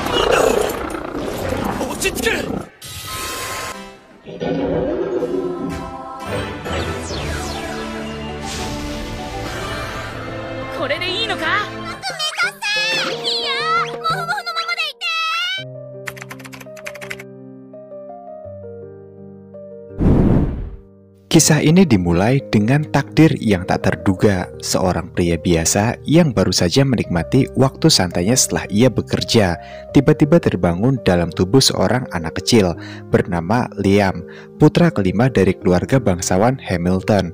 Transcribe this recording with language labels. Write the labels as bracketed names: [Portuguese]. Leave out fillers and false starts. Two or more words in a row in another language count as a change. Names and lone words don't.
[Japanese] 落ち着け。これでいいのか？いや、モフモフのままでいて。 [Indonesian] Kisah ini dimulai dengan takdir yang tak terduga. Seorang pria biasa yang baru saja menikmati waktu santainya setelah ia bekerja, tiba-tiba terbangun dalam tubuh seorang anak kecil bernama Liam, putra kelima dari keluarga bangsawan Hamilton.